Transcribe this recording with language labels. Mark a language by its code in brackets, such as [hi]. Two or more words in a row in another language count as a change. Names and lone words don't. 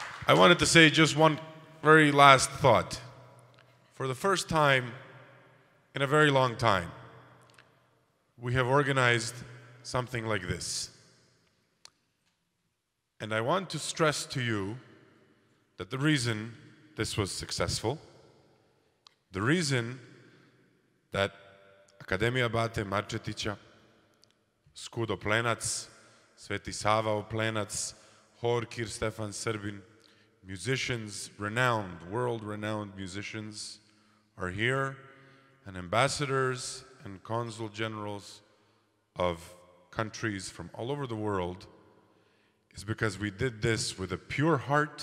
[en] I wanted to say just one very last thought. For the first time in a very long time, we have organized something like this. And I want to stress to you that the reason this was successful, the reason that Akademija Bate Marčetića, SKUD Oplenac, Sveti Sava Oplenac, Hor Kir Stefan Srbin, musicians, renowned, world-renowned musicians are here, and ambassadors and consul generals of countries from all over the world, is because we did this with a pure heart.